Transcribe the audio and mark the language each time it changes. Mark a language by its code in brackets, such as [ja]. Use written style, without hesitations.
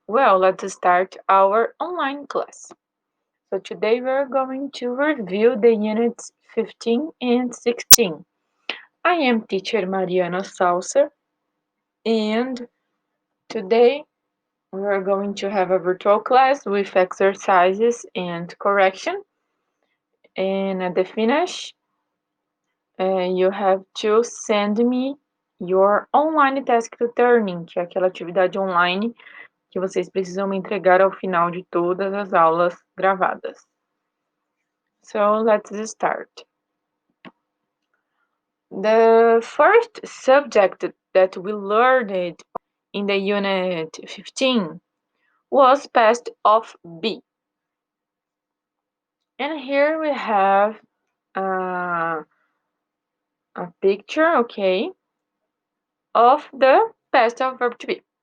[en] Well, let's start our online class. So today we're going to review the units 15 and 16. I am teacher Mariana Salsa, and today we're going to have a virtual class with exercises and correction. And at the finish, you have to send me your online task returning, [pt] que é aquela atividade online que vocês precisam me entregar ao final de todas as aulas gravadas. [en] So let's start. The first subject that we learned in the unit 15 was past of be. And here we have a picture, okay, of the past of verb to be.